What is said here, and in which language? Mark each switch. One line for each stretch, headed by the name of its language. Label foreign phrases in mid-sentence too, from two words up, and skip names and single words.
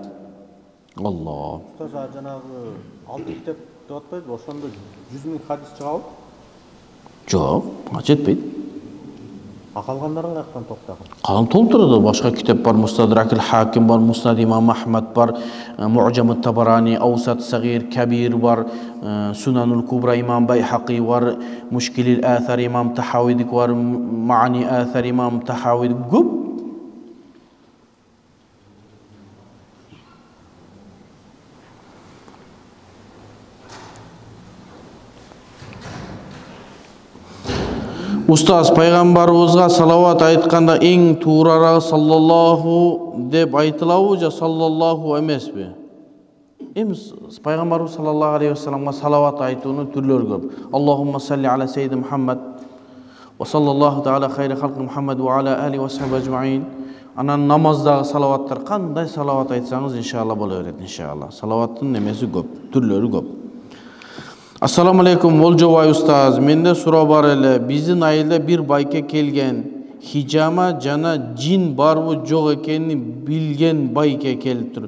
Kyrgyz: Аллах. Ustaz жанагы 6 китеп деп атпайбы? Ошондо 100 миң хадис чыгабы? Жок, жетпейт. Калгандарын каяктан токтогон? Калган толтурду. Башка китеп бар, Мустадрак аль-Хаким бар, Муснад имам Ахмад бар, Муъджам ат-Табарани, Аусат сагир, Кабир бар, Сунанул Кубра имам Байхақи бар, Мушкилил Аthар имам Тахавиди бар, Маани Аthар имам Тахавиди көп. Устаз, пайгамбарыбызга салават айтканда эң туурарагы саллаллаху деп айтылабы же саллаллаху эмеспи? Эми пайгамбарыбыз
Arabic: صلى الله عليه وسلم
Kyrgyz: салават айтуунун түрлөрү көп.
Arabic: اللهم صل على سيدي محمد وصلى الله تعالى خير خلق محمد وعلى آل وصحب أجمعين.
Kyrgyz: Анан намаздагы салаваттар кандай салават айтсаңыз иншалла боло берет иншалла. Салаваттын немеси көп, түрлөрү көп.
Arabic: السلام عليكم
Kyrgyz: Олжобай устаз. Менде суроо бар эле. Биздин айылда бир байке келген. Хижама жана жин барбы жок экенин билген байке келип тур.